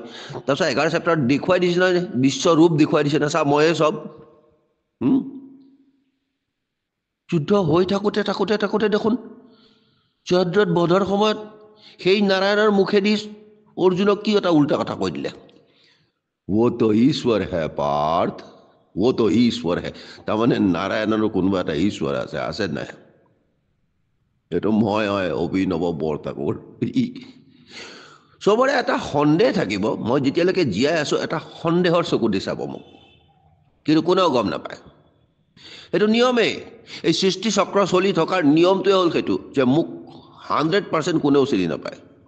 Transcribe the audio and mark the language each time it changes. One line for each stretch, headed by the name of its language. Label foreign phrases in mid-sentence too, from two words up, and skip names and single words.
Assamese: তাৰপিছত 11 চেপ্টাৰত দেখুৱাই দিছে নহয়, বিশ্বৰূপ দেখুৱাই দিছে না, চা ময়ে চব। যুদ্ধ হৈ থাকোঁতে থাকোঁতে থাকোঁতে দেখোন জয়দ্ৰত বধৰ সময়ত সেই নাৰায়ণৰ মুখেদি অৰ্জুনক কি এটা উল্টা কথা কৈ দিলে,
Hindi: वो तो ईश्वर है पार्थ, वो तो ईश्वर है।
Assamese: তাৰমানে নাৰায়ণৰ কোনোবা এটা ঈশ্বৰ আছে নাই? এইটো মই হয় অভিনৱ বৰঠাকুৰ। চবৰে এটা সন্দেহ থাকিব, মই যেতিয়ালৈকে জীয়াই আছোঁ এটা সন্দেহৰ চকু দি চাব মোক, কিন্তু কোনেও গম নাপায়। সেইটো নিয়মেই, এই সৃষ্টি চক্ৰ চলি থকাৰ নিয়মটোৱে হ'ল সেইটো যে মোক 100% কোনেও চিনি নাপায়।